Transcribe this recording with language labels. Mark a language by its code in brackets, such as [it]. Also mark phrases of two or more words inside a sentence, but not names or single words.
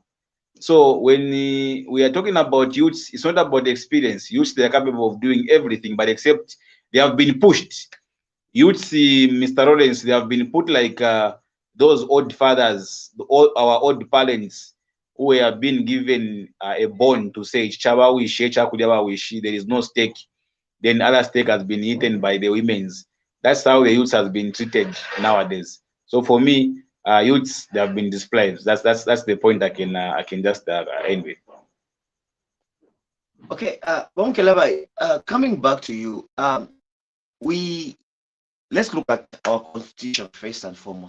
[en] So when we are talking about youths, it's not about experience. Youths, they are capable of doing everything, but except they have been pushed. Youths, Mr. Lawrence, they have been put like those old fathers, our old parents, who have been given a bond to say, [bem] "Chaba wishi, chakudaba wishi." [en] There is no stake. Then other stake has been eaten by the women's. That's how the youths has been treated nowadays. So for me, youths, they have been displaced. That's the point I can just end with. Okay, Mukelabai, coming back to you, we let's look at our constitution first and foremost.